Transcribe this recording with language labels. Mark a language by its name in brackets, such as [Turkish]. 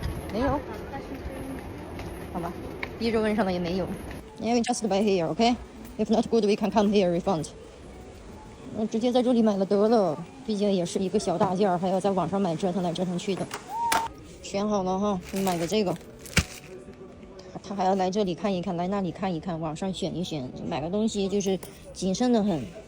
[Chinese] 没有，好吧，逼着问上了也没有。 [English] Yeah, we just buy here, okay? If not good, we can come here refund. [Chinese] 直接在这里买了得了，毕竟也是一个小大件，还要在网上买，折腾来折腾去的。选好了哈，你买个这个。他还要来这里看一看，来那里看一看，网上选一选，买个东西就是谨慎的很。